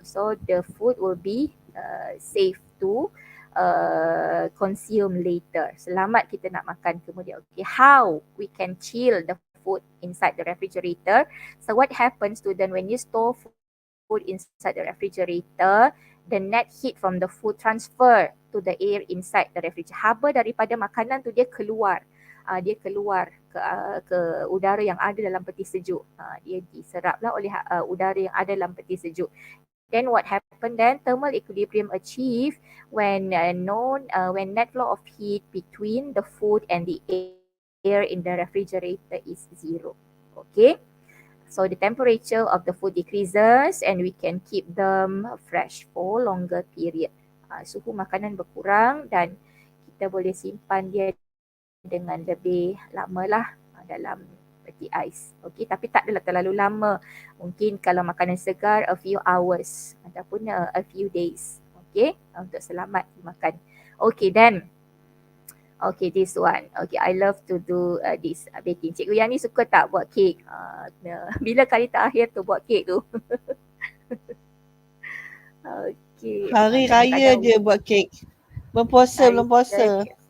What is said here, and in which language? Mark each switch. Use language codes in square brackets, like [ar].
[en] So the food will be safe to consume later. [ms] Selamat kita nak makan kemudian. [en] Okay, how we can chill the food inside the refrigerator? So what happens student when you store food inside the refrigerator, the net heat from the food transfer to the air inside the refrigerator. [ms] Haba daripada makanan tu dia keluar. Dia keluar ke udara yang ada dalam peti sejuk. Dia diseraplah oleh udara yang ada dalam peti sejuk. [en] Then what happened then? Thermal equilibrium achieved when when net flow of heat between the food and the air in the refrigerator is zero. Okay, so the temperature of the food decreases and we can keep them fresh for longer period. [ms] Suhu makanan berkurang dan kita boleh simpan dia dengan lebih lama lah dalam peti ais. Okey, tapi tak adalah terlalu lama. Mungkin kalau makanan segar [en] a few hours [ms] ataupun [en] a few days. [ms] Okey, untuk selamat dimakan. [en] Okey, then okay, this one. Okay, I love to do this baking. [ms] Cikgu yang ni suka tak buat kek? Bila kali terakhir tu buat kek tu? [en] Okay. [ms] Hari raya je buat kek. Berpuasa belum puasa.